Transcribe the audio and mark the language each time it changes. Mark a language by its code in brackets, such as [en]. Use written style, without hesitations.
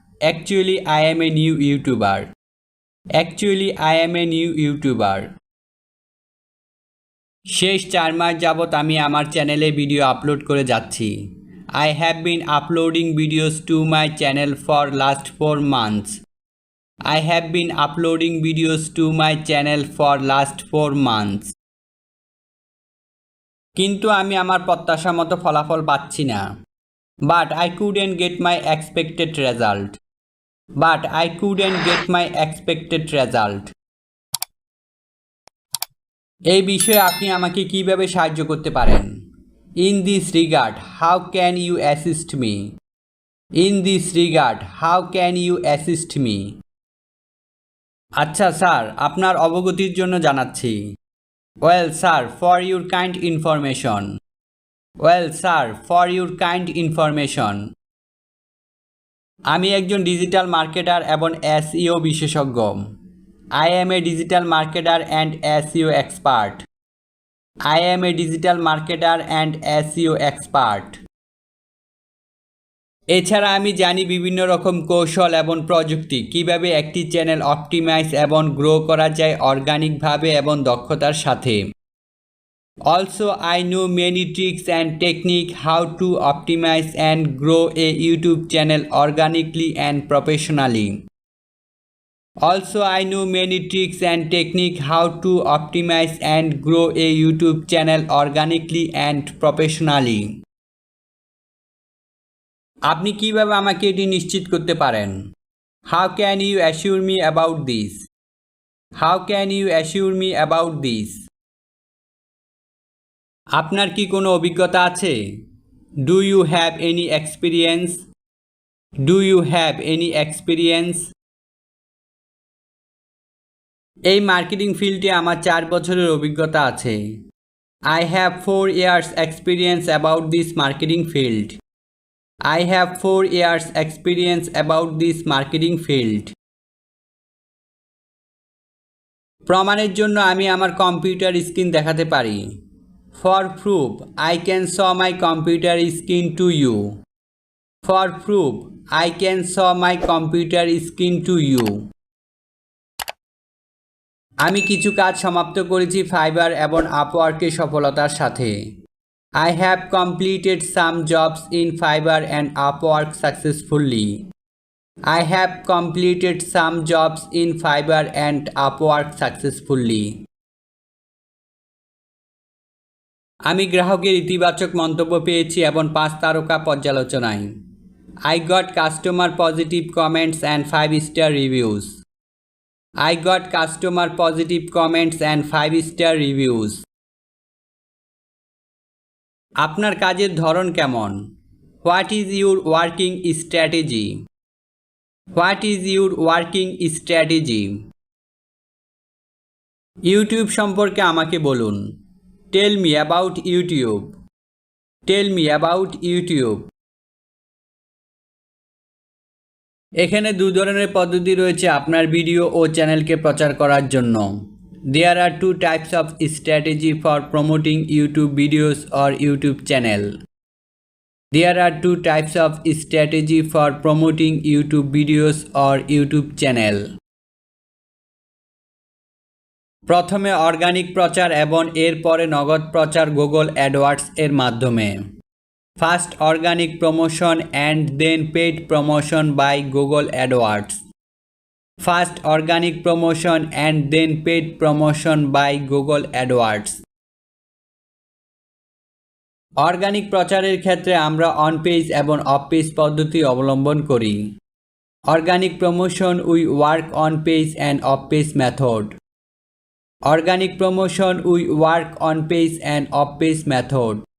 [en] Actually I am a new YouTuber. Actually I am a new YouTuber. [bn] শেষ 4 মাস যাবৎ আমি আমার চ্যানেলে ভিডিও আপলোড করে যাচ্ছি। [en] I have been uploading videos to my channel for last 4 months. I have been uploading videos to my channel for last 4 months. [bn] কিন্তু আমি আমার প্রত্যাশা মতো ফলাফল পাচ্ছি না। [en] But I couldn't get my expected result. But I couldn't get my expected result. [bn] এই বিষয়ে আপনি আমাকে কিভাবে সাহায্য করতে পারেন? [en] In this regard, how can you assist me? In this regard, how can you assist me? [bn] আচ্ছা স্যার, আপনার অবগতির জন্য জানাচ্ছি। [en] Well sir, for your kind information. Well sir, for your kind information. [bn] আমি একজন ডিজিটাল মার্কেটার এবং SEO বিশেষজ্ঞ। [en] I am a digital marketer and SEO expert. I am a digital marketer and SEO expert. [bn] এছাড়া আমি জানি বিভিন্ন রকম কৌশল এবং প্রযুক্তি কিভাবে একটি চ্যানেল অপটিমাইজ এবং গ্রো করা যায় অর্গানিকভাবে এবং দক্ষতার সাথে। [en] Also, I know many tricks and techniques how to optimize and grow a YouTube channel organically and professionally. Also, I know many tricks and techniques how to optimize and grow a YouTube channel organically and professionally. [bn] আপনি কিভাবে আমাকে এটি নিশ্চিত করতে পারেন? [en] How can you assure me about this? How can you assure me about this? [bn] আপনার কি কোনো অভিজ্ঞতা আছে? [en] Do you have any experience? Do you have any experience? [bn] এই মার্কেটিং ফিল্ডে আমার 4 বছরের অভিজ্ঞতা আছে। [en] I have 4 years experience about this marketing field. I have 4 years experience about this marketing field. [bn] প্রমাণের জন্য আমি আমার কম্পিউটার স্ক্রিন দেখাতে পারি। [en] For proof, I can show my computer screen to you. For proof, I can show my computer screen to you. [bn] আমি কিছু কাজ সমাপ্ত করেছি ফাইবার এবং আপওয়ার্কের সফলতার সাথে। [en] I have completed some jobs in Fiverr and Upwork successfully. I have completed some jobs in Fiverr and Upwork successfully. [bn] আমি গ্রাহকের ইতিবাচক মন্তব্য পেয়েছি এবং 5 তারকা পর্যালোচনায়। [en] I got customer positive comments and 5-star reviews. I got customer positive comments and 5-star reviews. [bn] আপনার কাজের ধরন কেমন? [en] What is your working strategy? What is your working strategy? [bn] YouTube সম্পর্কে আমাকে বলুন। [en] Tell me about YouTube. Tell me about YouTube. [bn] এখানে দুই ধরনের পদ্ধতি রয়েছে আপনার ভিডিও ও চ্যানেলকে প্রচার করার জন্য। [en] There are two types of strategy for promoting YouTube videos or YouTube channel. There are two types of strategy for promoting YouTube videos or YouTube channel. [bn] প্রথমে অর্গানিক প্রচার এবং এরপরে নগদ প্রচার গুগল অ্যাডওয়ার্ডস এর মাধ্যমে। [en] First organic promotion and then paid promotion by Google AdWords. First organic promotion and then paid promotion by Google AdWords. [bn] Organic প্রচারের ক্ষেত্রে আমরা অন পেজ এবং অফ পেজ পদ্ধতি অবলম্বন করি। [en] Organic promotion we work on page and off page method. Organic promotion we work on page and off page method.